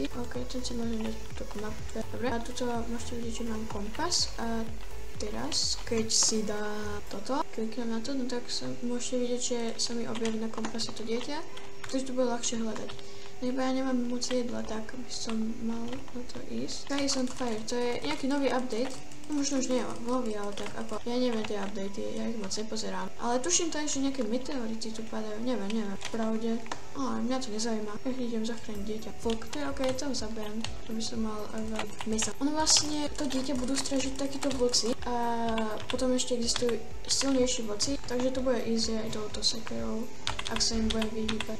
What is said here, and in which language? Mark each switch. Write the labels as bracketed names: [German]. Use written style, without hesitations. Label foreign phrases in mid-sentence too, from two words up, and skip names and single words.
[Slovak] Ok, ten si môžem dať túto mape. Dobre, a tuto môžete vidieť, že mám kompas a teraz, keď si dá toto, kliknem na to, no tak môžete vidieť, že sa mi objaví na kompase to dieťa, takže to bude ľahšie hľadať. No iba ja nemám moc jedla, tak by som mal na to ísť. [English] Sky is on fire, [Slovak] to je nejaký nový update. No možno už nie je nový, ale tak ako, ja neviem tie updaty, ja ich moc nepozerám. Ale tuším to aj, že nejaké meteority tu padajú, neviem, v pravde. Mňa to nezaujíma, ja idem zachrániť dieťa. Vlk, to je ok, toho zaberiem, to by som mal mesa. Ono vlastne, to dieťa budú strážiť takíto vlci a potom ešte existujú silnejší vlci, takže to bude easy aj touto sekerou, ak sa im budem vyhýbať.